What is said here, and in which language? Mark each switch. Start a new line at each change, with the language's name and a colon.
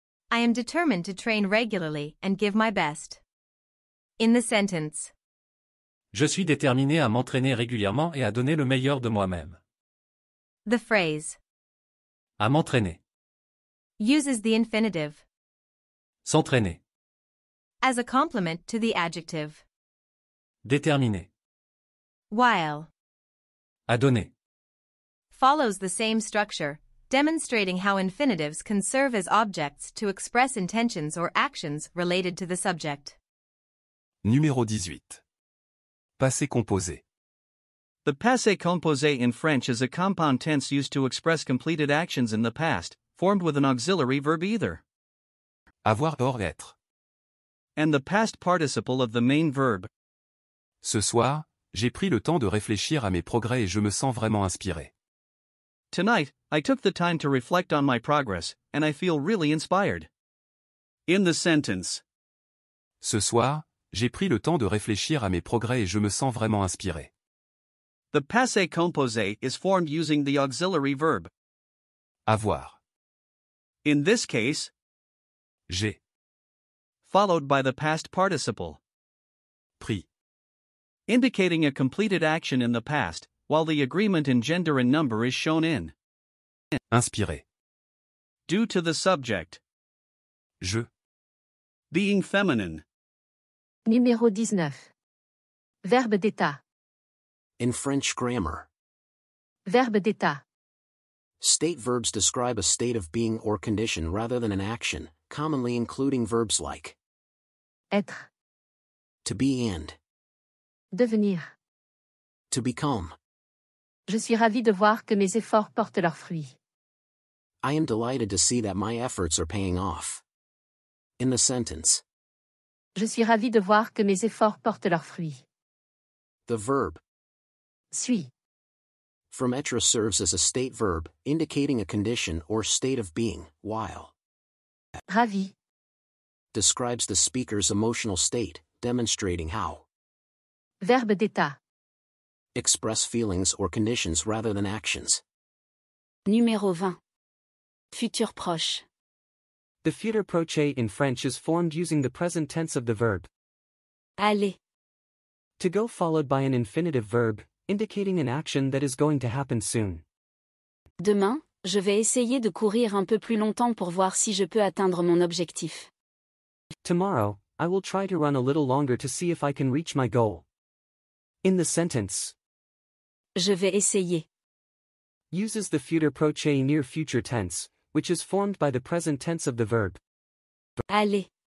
English: I am determined to train regularly and give my best. In the sentence.
French: Je suis déterminé à m'entraîner régulièrement et à donner le meilleur de moi-même.
English: The phrase
French: À m'entraîner.
English: uses the infinitive
French: S'entraîner.
English: as a complement to the adjective.
French: Déterminé.
English: While
French: À donner.
English: follows the same structure, demonstrating how infinitives can serve as objects to express intentions or actions related to the subject.
French: Numéro 18. Passé composé.
English: The passé composé in French is a compound tense used to express completed actions in the past, formed with an auxiliary verb either
French: Avoir or être.
English: and the past participle of the main verb.
French: Ce soir, j'ai pris le temps de réfléchir à mes progrès et je me sens vraiment inspiré.
English: Tonight, I took the time to reflect on my progress, and I feel really inspired. In the sentence.
French: Ce soir, j'ai pris le temps de réfléchir à mes progrès et je me sens vraiment inspiré.
English: The passé composé is formed using the auxiliary verb.
French: Avoir.
English: In this case,
French: J'ai
English: followed by the past participle,
French: pris.
English: indicating a completed action in the past, while the agreement in gender and number is shown in.
French: Inspiré.
English: Due to the subject.
French: Je.
English: Being feminine.
French: Numéro 19. Verbe d'état.
English: In French grammar,
French: Verbe d'état.
English: state verbs describe a state of being or condition rather than an action, commonly including verbs like
French: Être.
English: to be and
French: Devenir.
English: to become.
French: Je suis ravi de voir que mes efforts portent leurs fruits.
English: I am delighted to see that my efforts are paying off. In the sentence,
French: Je suis ravi de voir que mes efforts portent leurs fruits.
English: the verb
French: Suis.
English: from être serves as a state verb, indicating a condition or state of being, while
French: Ravi.
English: describes the speaker's emotional state, demonstrating how
French: Verbe d'état.
English: express feelings or conditions rather than actions.
French: Numéro 20. Futur proche.
English: The futur proche in French is formed using the present tense of the verb
French: Aller.
English: to go followed by an infinitive verb, indicating an action that is going to happen soon.
French: Demain, je vais essayer de courir un peu plus longtemps pour voir si je peux atteindre mon objectif.
English: Tomorrow, I will try to run a little longer to see if I can reach my goal. In the sentence,
French: Je vais essayer.
English: uses the future proche near future tense, which is formed by the present tense of the verb.
French: Aller.